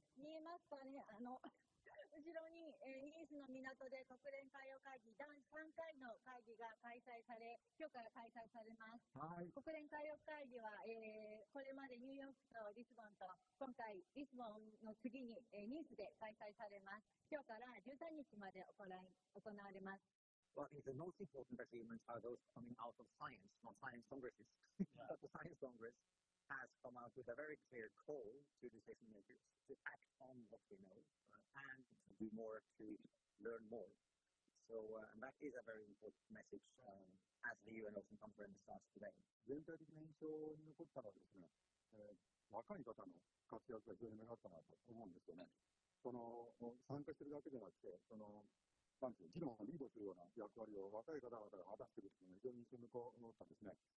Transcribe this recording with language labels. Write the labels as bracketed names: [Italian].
[Japanese] 見えますかね、後ろに、ニースの港で国連海洋会議第3回の会議が開催され、今日から開催されます。はい、国連海洋会議は、これまでニューヨークとリスボンと、今回リスボンの次に、ニースで開催されます。今日から13日まで行われます。 [English] Well, I think the most important achievements are those coming out of science, not science congresses. But the Science Congress has come out with a very clear call to decision makers to act on what we know and to do more to learn more. So that is a very important message as the UN Ocean Conference starts today. [Japanese] 全体的な印象に残ったのはですね、若い方の活躍が非常に目立ったなと思うんですよね。参加しているだけでなくて、なんていう議論をリードするような役割を若い方々が果たしているというのが非常に印象に残ったんですね。